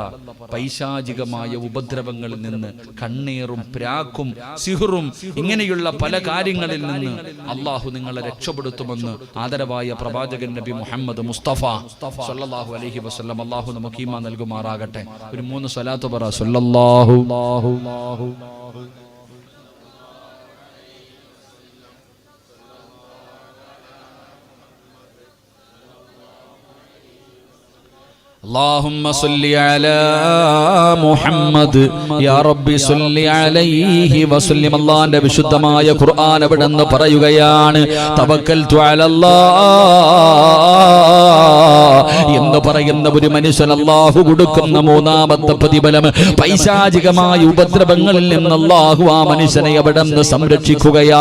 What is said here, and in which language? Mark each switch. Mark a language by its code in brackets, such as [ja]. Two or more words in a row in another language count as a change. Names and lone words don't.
[ml] പൈശാചികമായ ഉപദ്രവങ്ങളിൽ നിന്ന്, കണ്ണീറും പ്രാക്കും സിഹറും ഇങ്ങനെയുള്ള പല കാര്യങ്ങളിൽ നിന്ന് അള്ളാഹു നിങ്ങളെ രക്ഷപ്പെടുത്തുമെന്ന് ആദരവായ പ്രവാചകൻ നബി മുഹമ്മദ് മുസ്തഫ [ar] صلى الله عليه وسلم [ml] അള്ളാഹു നമുക്ക് ഈമാൻ നൽകുമാറാകട്ടെ. ഒരു 3 സ്വലാത്ത് പറ. [ar] സല്ലല്ലാഹു اللهم صل على محمد يا رب صل عليه وسلم. [ml] അല്ലാഹുവിന്റെ വിശുദ്ധമായ ഖുർആൻ അവിടെന്ന് പറയുകയാണ്, [ar] توكلت على الله [ml] എന്ന് പറയുന്ന ഒരു മനുഷ്യൻ അല്ലാഹു കൊടുക്കുന്ന 3ാമത്തെ പ്രതിഫലം പൈശാചികമായ ഉപദ്രവങ്ങളിൽ നിന്ന് അല്ലാഹു ആ മനുഷ്യനെ അവിടെന്ന് സംരക്ഷിക്കുകയാ.